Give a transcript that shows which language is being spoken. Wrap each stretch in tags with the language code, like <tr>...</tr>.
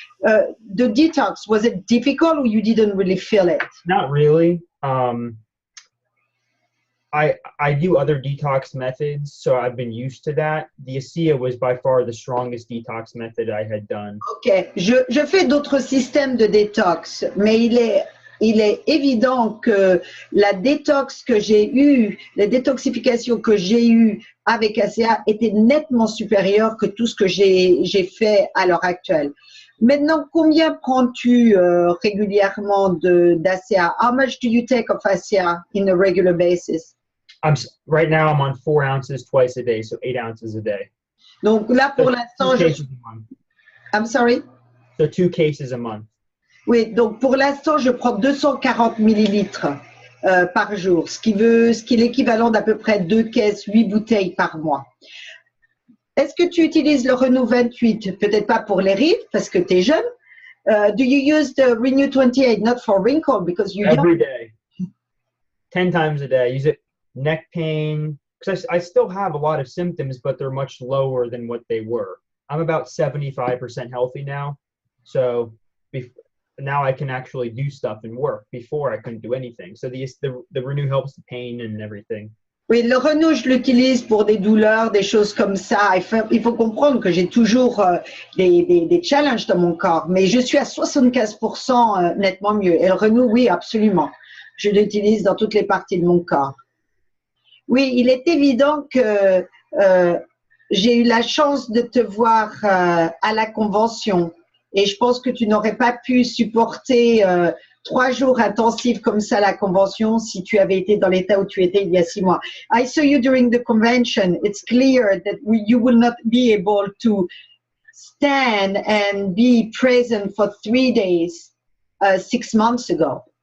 <en>The detox, was it difficult or you didn't really feel it? Not really. I do other detox methods, so I've been used to that. The ASEA was by far the strongest detox method I had done.</en> <fr>Ok, je fais d'autres systèmes de détox, mais il est évident que la détox que j'ai eue, la détoxification que j'ai eue avec ACA était nettement supérieure que tout ce que j'ai fait à l'heure actuelle. Maintenant, combien prends-tu régulièrement d'ACA?</fr> <en>How much do you take of ACA in a regular basis? Right now I'm on 4 ounces twice a day, so 8 ounces a day.</en> <fr>Donc là, pour l'instant,</fr> <en>I'm sorry? So 2 cases a month.</en> <fr>Oui, donc pour l'instant, je prends 240 millilitres par jour, ce qui est l'équivalent d'à peu près 2 caisses, 8 bouteilles par mois. Est-ce que tu utilises le Renew 28? Peut-être pas pour les rides, parce que tu es jeune.</fr> <en>Do you use the Renew 28, not for wrinkle, because you're young? Every day. 10 times a day. I use it neck pain, because I still have a lot of symptoms, but they're much lower than what they were. I'm about 75% healthy now, so now I can actually do stuff and work. Before I couldn't do anything. So the Renew helps the pain and everything.</en> <fr>Oui, le Renew, je l'utilise pour des douleurs, des choses comme ça. Il faut comprendre que j'ai toujours des challenges dans mon corps, mais je suis à 75% nettement mieux. Et le Renew, oui, absolument. Je l'utilise dans toutes les parties de mon corps. Oui, il est évident que j'ai eu la chance de te voir à la convention et je pense que tu n'aurais pas pu supporter 3 jours intensifs comme ça à la convention si tu avais été dans l'état où tu étais il y a 6 mois.</fr> <en>I saw you during the convention. It's clear that you will not be able to stand and be present for 3 days 6 months ago.</en>